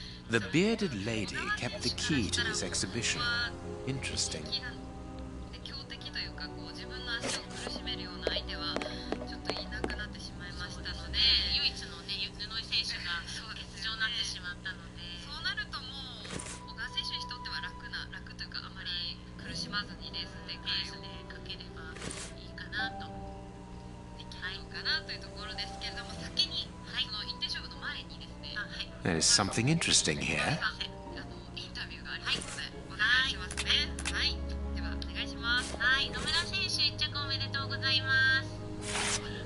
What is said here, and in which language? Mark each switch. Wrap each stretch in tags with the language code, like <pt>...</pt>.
<en>The bearded lady kept the key to this exhibition. Interesting.</en> <ja>強敵というか、こう自分の足を苦しめるような相手はちょっといなくなってしまいましたので、唯一のね、布井選手が欠場になってしまったので、そうなるともう小川選手にとっては楽というか、あまり苦しまずにレース展開をかければいいかなと。できるのかなというところですけれども、先にその一点勝負の前にですね、</ja> <en>There is something interesting here.</en> <ja>インタビューがありますのでお願いしますね。はい、ではお願いします。はい、野村選手1着おめでとうございます。</ja>